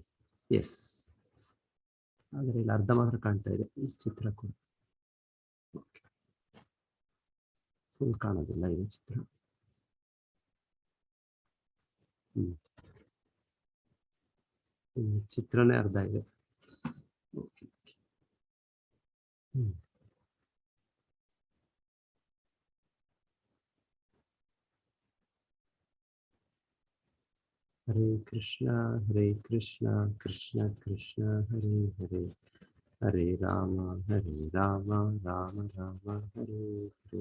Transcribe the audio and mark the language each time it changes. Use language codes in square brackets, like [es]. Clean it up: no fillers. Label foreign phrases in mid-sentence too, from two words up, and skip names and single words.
[kn] ಎಸ್, ಆದರೆ ಇಲ್ಲಿ ಅರ್ಧ ಮಾತ್ರ ಕಾಣ್ತಾ ಇದೆ ಈ ಚಿತ್ರ ಕೂಡ. ಫುಲ್ ಕಾಣೋದಿಲ್ಲ ಇದು ಚಿತ್ರ. ಚಿತ್ರನೇ ಅರ್ಧ ಇದೆ. [sa] ಹರೇ ಕೃಷ್ಣ ಕೃಷ್ಣ ಕೃಷ್ಣ ಹರೇ ಹರೇ, ಹರೇ ರಾಮ ರಾಮ ರಾಮ ಹರೇ ಹರೇ.